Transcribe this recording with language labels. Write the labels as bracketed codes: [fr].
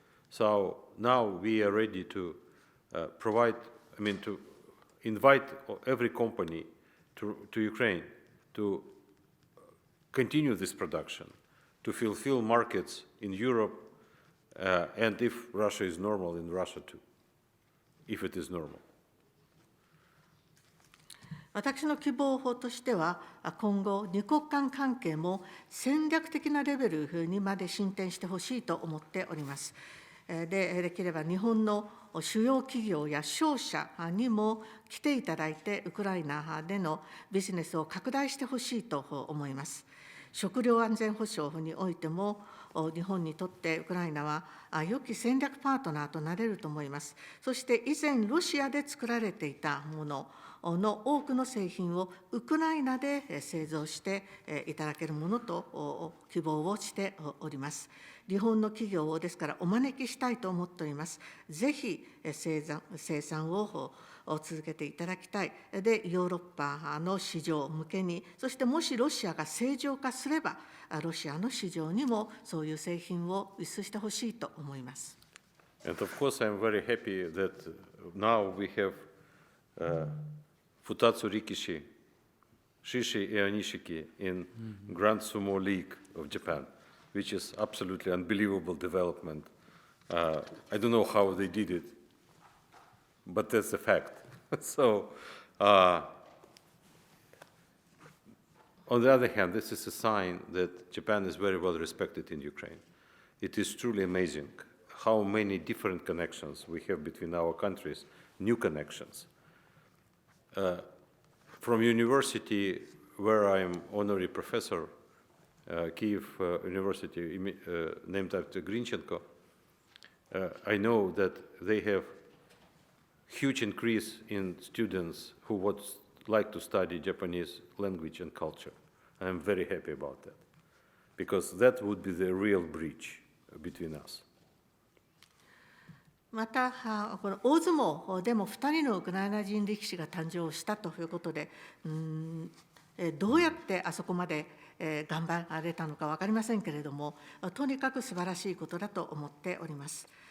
[en] So now we are ready to to invite every company to Ukraine to continue this production, to fulfill markets in Europe, and if Russia is normal, in Russia too, if it is normal. [ja] 私の希望法としては、今後、二国間関係も戦略的なレベルにまで進展してほしいと思っております。できれば日本の主要企業や商社にも来ていただいて、ウクライナでのビジネスを拡大してほしいと思います。食料安全保障においても、日本にとってウクライナは良き戦略パートナーとなれると思います。そして以前、ロシアで作られていたものの多くの製品をウクライナで製造していただけるものと希望をしております。日本の企業をですからお招きしたいと思っております。ぜひ生産を続けていただきたい。で、ヨーロッパの市場向けに、そしてもしロシアが正常化すれば、ロシアの市場にもそういう製品を輸出してほしいと思います。 [en] And of course, I'm very happy that now we have Futatsu Rikishi, Shishi Eonishiki in Grand Sumo League of Japan, which is absolutely unbelievable development. I don't know how they did it, but that's a fact. So, on the other hand, this is a sign that Japan is very well respected in Ukraine. It is truly amazing how many different connections we have between our countries, new connections. From university, where I am honorary professor, Kyiv University, named after Grinchenko, I know that they have huge increase in students who would like to study Japanese language and culture. I'm very happy about that, because that would be the real bridge between us. [ja] また、この大相撲でも2人のウクライナ人力士が誕生したということで、どうやってあそこまで頑張られたのか分かりませんけれども、とにかく素晴らしいことだと思っております。